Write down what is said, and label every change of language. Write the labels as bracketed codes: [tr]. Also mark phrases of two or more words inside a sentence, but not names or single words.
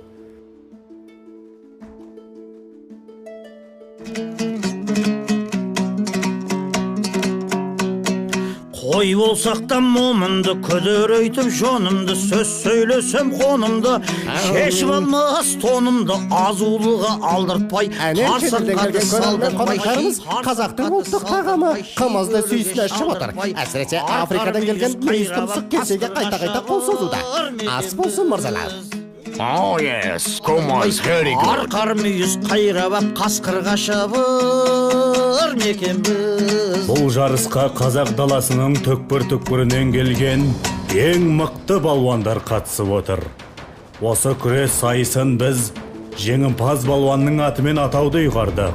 [kk] Қой болсақ та момынды, күдірейтіп жонымды, сөз сөйлесем қонымды, шешіп алмас тонымды, азулыға алдыртпай, қарсыртқарды салдыртпай. Қазақтың ұлттық тағамы қымызды сүйісіне ішіп отыр. Әсіресе Африкадан келген мүйіз тұмсық кесеге қайта-қайта қол созуда. Ас болсын, мырзалар. [en] Oh yes, come on, very good. [kk] Арқар мүйіз қайрап ап қасқырға шабыр мекенбіз. Бұл жарысқа қазақ даласының түкпір-түкпірінен келген ең мықты балуандар қатысып отыр. Осы күрес сайысын біз жеңімпаз балуанның атымен атауды ұйғардық.